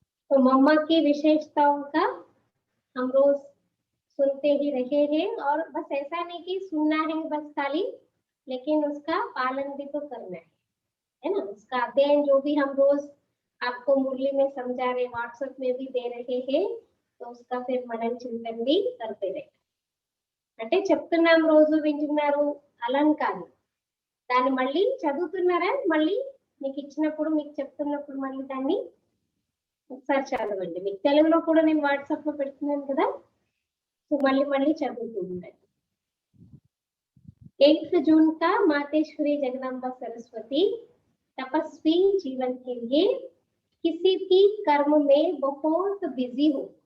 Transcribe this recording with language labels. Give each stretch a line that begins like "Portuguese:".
Hindi: तो मम्मा की विशेषताओं का हम रोज सुनते ही रहे हैं, और बस ऐसा नहीं कि सुनना है बस खाली, लेकिन उसका पालन भी तो करना है ना। उसका अध्ययन जो भी हम रोज आपको मुरली में समझा रहे, व्हाट्सएप में भी दे रहे हैं, तो उसका फिर मनन चिंतन भी करते रहे।
Telugu: అంటే చెప్తున్నాం రోజు వింటున్నారు అలా కాదు, దాన్ని మళ్ళీ చదువుతున్నారా, మళ్ళీ మీకు ఇచ్చినప్పుడు మీకు చెప్తున్నప్పుడు మళ్ళీ దాన్ని ఒకసారి చదవండి। మీకు తెలుగులో కూడా నేను వాట్సాప్ లో పెడుతున్నాను కదా, సో మళ్ళీ చదువుతూ ఉండండి।
Hindi: 8 जून का मातेश्वरी जगदम्बा सरस्वती तपस्वी जीवन के लिए किसी भी कर्म में बहुत बिजी हो।